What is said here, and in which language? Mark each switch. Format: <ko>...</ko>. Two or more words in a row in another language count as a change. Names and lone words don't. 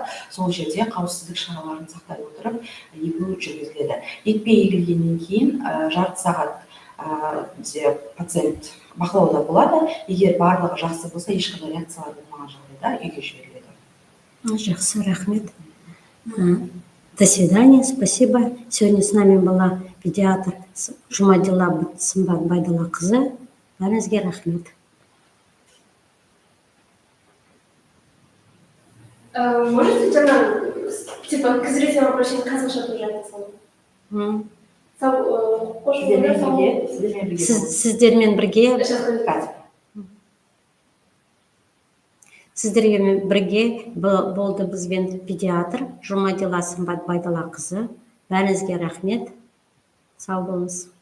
<kk>Сол жерде қауіпсіздік шараларын сақтай отырып егу жүргізіледі. Екпе егілгеннен кейін жарты сағат бізде пациент бақылауда болады. Егер барлығы жақсы болса, ешқандай реакциялар болмаған жағдайда үйге жіберіледі. Жақсы, рахмет.</kk> <ru>До свидания, спасибо. Сегодня с нами была педиатр Жұмадилла Сымбат Байдаллақызы.</ru> <kk>Бәріңізге рахмет.</kk> <ru>Можете, типа, к зрителям обращения қазақша тоже написать?</ru> <kk>қош болыңыздар. Сіздермен бірге болды бізбен педиатр Жұмадила Сымбат Байдаллақызы. Бәріңізге рахмет. Сау болыңыз.</kk>